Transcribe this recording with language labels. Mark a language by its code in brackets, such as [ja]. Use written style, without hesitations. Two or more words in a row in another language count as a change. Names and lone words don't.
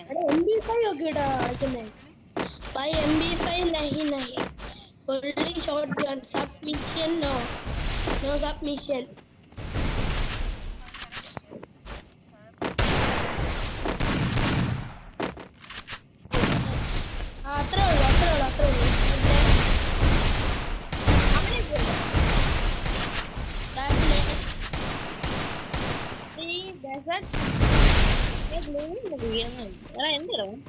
[ml] MB5 ഒക്കെ ഇടാ [hi] भाई MB5 नहीं [en] only shotgun submission no submission [ml] അത്രേ ഉള്ളൂ എന്തോ